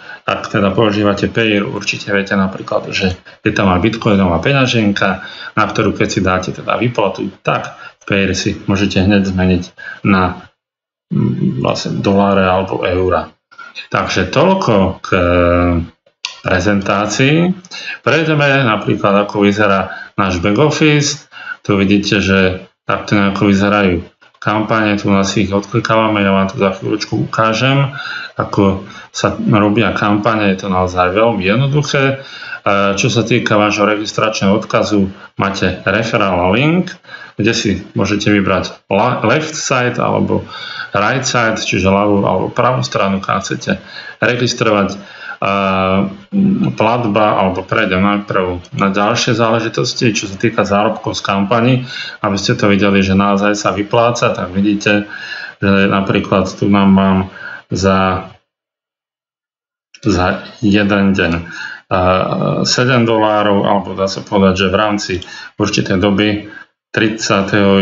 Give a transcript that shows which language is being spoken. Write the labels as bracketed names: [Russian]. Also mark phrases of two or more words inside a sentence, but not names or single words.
[Slovak] Ak teda používate Payeer, určite viete napríklad, že je tam aj bitcoinová peňaženka, na ktorú keď si dáte teda výplatu, tak v Payeer si môžete hneď zmeniť na vlastne doláre alebo eura. Takže toľko k prezentácii. Prejdeme napríklad, ako vyzerá náš [English] back office. [Slovak] Tu vidíte, že takto nejako vyzerajú kampane, tu nás ich odklikávame, ja vám to za chvíľočku ukážem, ako sa robia kampane, je to naozaj veľmi jednoduché. Čo sa týka vášho registračného odkazu, máte [English] referral link, [Slovak] kde si môžete vybrať [English] left side [Slovak] alebo right side, čiže ľavú alebo pravú stranu, keď chcete registrovať platba, alebo prejdem najprv na ďalšie záležitosti, čo sa týka zárobkov z kampani, aby ste to videli, že naozaj sa vypláca, tak vidíte, že napríklad tu nám mám za jeden deň $7, alebo dá sa povedať, že v rámci určitej doby 30.